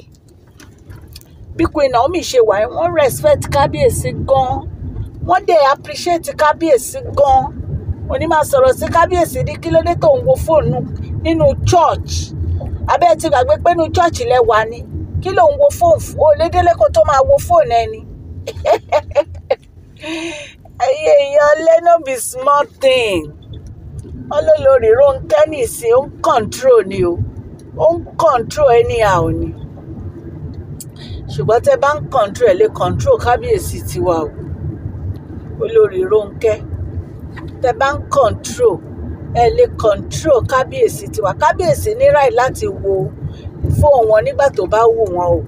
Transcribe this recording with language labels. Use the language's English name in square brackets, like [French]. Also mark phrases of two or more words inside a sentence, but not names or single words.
[Yoruba] Bí Queen Naomi ṣe wà, wọ́n respect Kábíyèsí gan, wọ́n dẹ̀ appreciate Kábíyèsí gan. Òní máa sọ̀rọ̀ sí Kábíyèsí ní kí ló dé tó ń wo fóònù nínú church. Abẹ́ ti gbàgbé pé inú church lẹ́wà ni, kí ló ń wo fóònù? O lédélé kó tó máa wo fóònù ẹni. Ẹ̀yin èèyàn lé, [Nigerian Pidgin] no be small thing. [Yoruba] Olori Ronke nìsín ó ń control ni o, ó ń control anyhow ni. Ṣùgbọ́n tẹ́ bá ń control ẹ̀ lè control kábíyèsí tiwa o. Olori Ronke, tẹ́ bá ń control ẹ̀ lè control kábíyèsí tiwa. Kábíyèsí ní right láti wo fóònù wọn nígbà tó bá wù wọ́n o.